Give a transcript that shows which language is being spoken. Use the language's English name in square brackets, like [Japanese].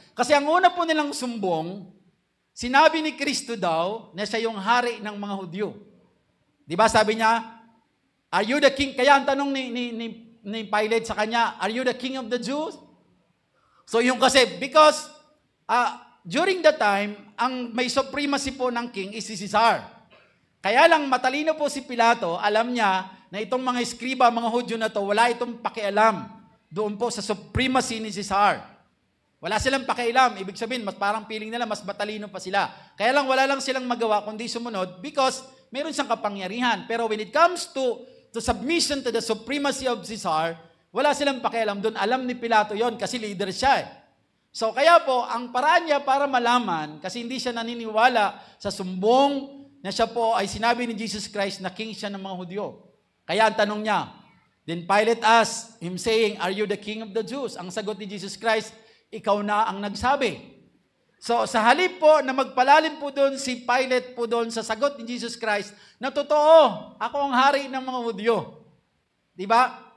[Filipino] Kasi ang una po nilang sumbong, sinabi ni Kristo daw na siya yung hari ng mga Hudyo. Di ba sabi niya, [English] are you the king? [Filipino] Kaya ang tanong ni Pilate sa kanya, [English] are you the king of the Jews? [Filipino] So yung kasi, [English] because during the time, [Filipino] ang may supremacy po ng king is si Caesar. Kaya lang matalino po si Pilato, alam niya na itong mga eskriba, mga Hudyo na to, wala itong pakialam doon po sa supremacy ni Caesar. Wala silang pakialam. Ibig sabihin, mas parang feeling nila, mas matalino pa sila. Kaya lang wala lang silang magawa kundi sumunod because meron siyang kapangyarihan. [English] Pero when it comes to submission to the supremacy of Caesar, [Filipino] wala silang pakialam doon. Alam ni Pilato yon kasi leader siya. So kaya po, ang paraan niya para malaman, kasi hindi siya naniniwala sa sumbong na siya po ay sinabi ni Jesus Christ na king siya ng mga Hudyo. Kaya ang tanong niya, [English] then Pilate asked him saying, are you the king of the Jews? [Filipino] Ang sagot ni Jesus Christ, ikaw na ang nagsabi. So sa halip po na magpalalim po doon si Pilate po doon sa sagot ni Jesus Christ, na totoo, ako ang hari ng mga Hudyo. Diba?